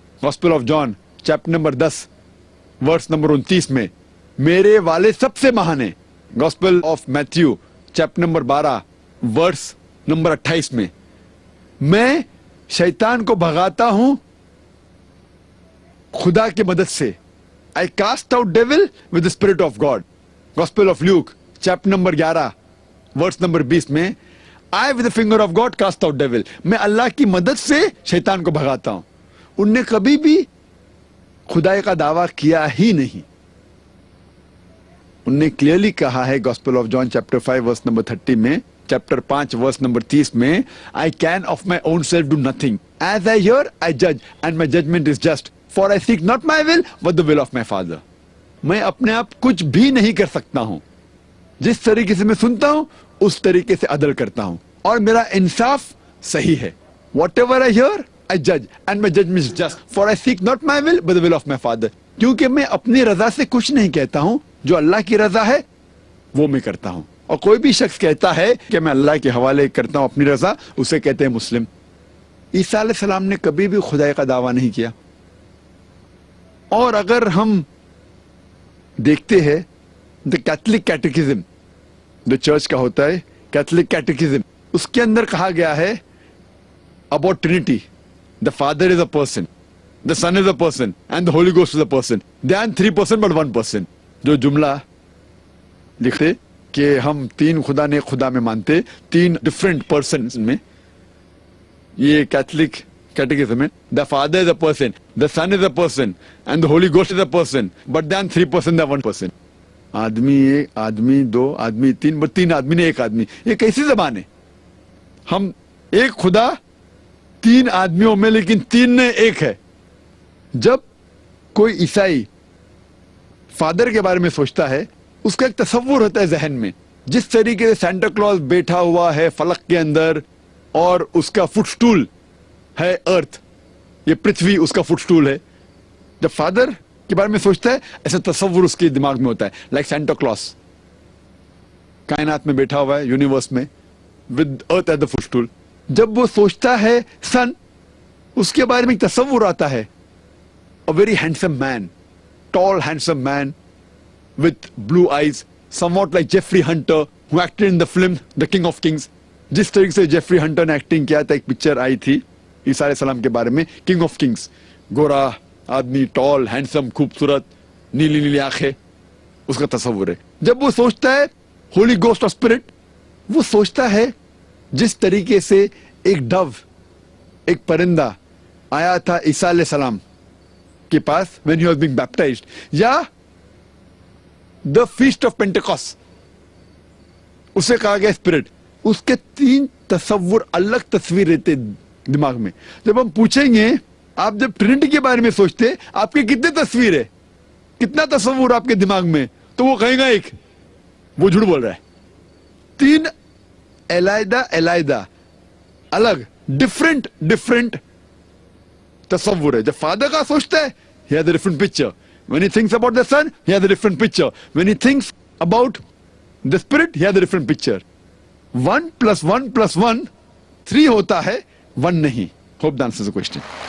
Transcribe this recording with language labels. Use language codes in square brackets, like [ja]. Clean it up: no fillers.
[ur] Gospel of John chapter number 10 verse number 29 میں میرے والد سب سے مہان ہیں. Gospel of Matthew chapter number 12 verse number 28 میں شیطان کو بھگاتا ہوں خدا کی مدد سے. [en] I cast out devil with the spirit of God. Gospel of Luke chapter number 11 verse number 20 [ur] میں [en] I with the finger of God cast out devil. [ur] میں اللہ کی مدد سے شیطان کو بھگاتا ہوں. ان نے کبھی بھی خدائی کا دعویٰ کیا ہی نہیں. ان نے کلیئرلی کہا ہے gospel of John chapter 5 verse number 30 میں چیپٹر 5 ورس نمبر 30 میں [en] I can of my own self do nothing. As I hear I judge and my judgment is just. For I seek not my will but the will of my Father. [ur] میں اپنے آپ کچھ بھی نہیں کر سکتا ہوں. جس طریقے سے میں سنتا ہوں اس طریقے سے عدل کرتا ہوں اور میرا انصاف صحیح ہے. [en] Whatever I hear I judge and my judgment is just. For I seek not my will but the will of my Father. [ur] کیونکہ میں اپنی رضا سے کچھ نہیں کہتا ہوں, جو اللہ کی رضا ہے وہ میں کرتا ہوں. اور کوئی بھی شخص کہتا ہے کہ میں اللہ کے حوالے کرتا ہوں اپنی رضا, اسے کہتے ہیں مسلم. عیسیٰ علیہ السلام نے کبھی بھی خدائی کا دعویٰ نہیں کیا. اور اگر ہم دیکھتے ہیں دا کیتھولک کیٹیکزم, جو چرچ کا ہوتا ہے کیتھولک کیٹیکزم, اس کے اندر کہا گیا ہے about Trinity, [en] The father is a person, the son is a person and the holy ghost is a person. They are 3 person but 1 person. [ur] جو جملہ لکھتے کہ ہم 3 خدا نے خدا میں مانتے 3 ڈفرینٹ پرسن میں, یہ کیتھولک Catechism میں [en] the father is a person, the son is a person and the holy ghost is a person, but then 3 person than 1 person. [ur] آدمی ایک, آدمی 2, آدمی 3, بٹ 3 آدمی نے 1 آدمی. یہ کیسی زبان ہے؟ ہم ایک خدا 3 آدمیوں میں لیکن 3 نے 1 ہے. جب کوئی عیسائی فادر کے بارے میں سوچتا ہے اس کا ایک تصور ہوتا ہے ذہن میں, جس طریقے سے سینٹا کلوز بیٹھا ہوا ہے فلک کے اندر اور اس کا فٹ سٹول ہے ارتھ, یہ پرتھوی اس کا فٹ سٹول ہے. جب فادر کے بارے میں سوچتا ہے ایسا تصور اس کے دماغ میں ہوتا ہے, [en] like [ur] سینٹا کلوز کائنات میں بیٹھا ہوا ہے یونیورس میں [en] With Earth at the footstool. [ur] جب وہ سوچتا ہے سن, اس کے بارے میں ایک تصور آتا ہے, [en] a very handsome man, tall handsome man with blue eyes, somewhat like Jeffrey Hunter who acted in the film The King of Kings. [ur] جس طریقے سے جیفری ہنٹر نے ایکٹنگ کیا تھا, ایک پکچر آئی تھی عیسیٰ علیہ السلام کے بارے میں, کنگ آف کنگز, گورا آدمی, ٹال, ہینڈسم, خوبصورت, نیلی نیلی آنکھیں, اس کا تصور ہے. جب وہ سوچتا ہے ہولی گوسٹ اور اسپرٹ, وہ سوچتا ہے جس طریقے سے ایک ڈو, ایک پرندہ آیا تھا عیسیٰ علیہ السلام کے پاس [en] when he was being baptized, [ur] یا [en] the feast of Pentecost, [ur] اسے کہا گیا اسپرٹ. اس کے 3 تصور الگ تصویر رہتے دماغ میں. جب ہم پوچھیں گے آپ جب ٹرینٹی کے بارے میں سوچتے آپ کے کتنے تصویر ہے, کتنا تصور آپ کے دماغ میں, تو وہ کہیں گا 1. وہ جھوٹ بول رہا ہے. 3 علیحدہ الگ ڈفرنٹ تصور ہے. جب فادر کا سوچتا ہے [en] he has a different picture. When he thinks about the son he has a different picture. When he thinks about the spirit he has a different picture. [ur] 1 + 1 + 1 3 ہوتا ہے, 1 نہیں. [en] Hope that answers the question.